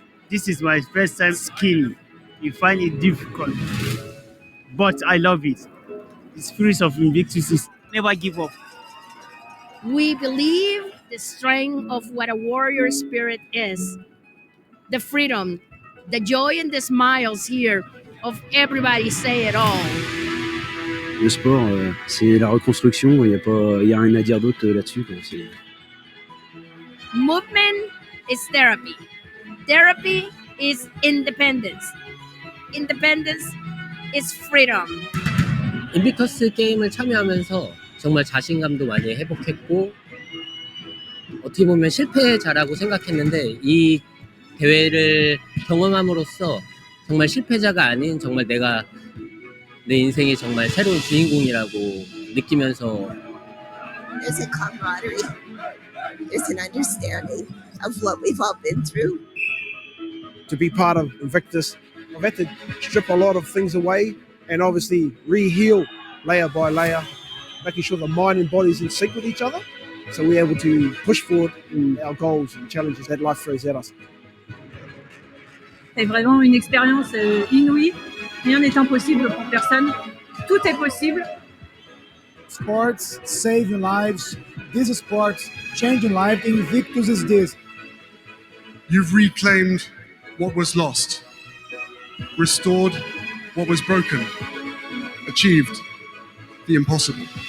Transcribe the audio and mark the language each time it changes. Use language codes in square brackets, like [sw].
[en] This is my first time skiing. You find it difficult, but I love it. The spirit of Invictus is never give up. We believe the strength of what a warrior spirit is. The freedom the joy and the smiles here of everybody say it all. [fr] Le sport, c'est la reconstruction. Il y a rien à dire d'autre là-dessus. [en] Movement is therapy. Therapy is independence. Independence is freedom. [ko] 인비커스 게임을 참여하면서 정말 자신감도 많이 회복했고 어떻게 보면 실패자라고 생각했는데 이 대회를 경험함으로써 정말 실패자가 아닌 정말 내가 내 인생의 정말 새로운 주인공이라고 느끼면서 [en] There's a camaraderie. There's an understanding of what we've all been through. To be part of Invictus, I've had to strip a lot of things away and obviously re-heal layer by layer, making sure the mind and body is in sync with each other, so we're able to push forward in our goals and challenges that life throws at us. [fr] C'est vraiment une expérience inouïe. Rien n'est impossible pour personne. Tout est possible. [en] Sports saving lives. This is sports changing lives. Invictus is this. You've reclaimed what was lost, restored what was broken, achieved the impossible.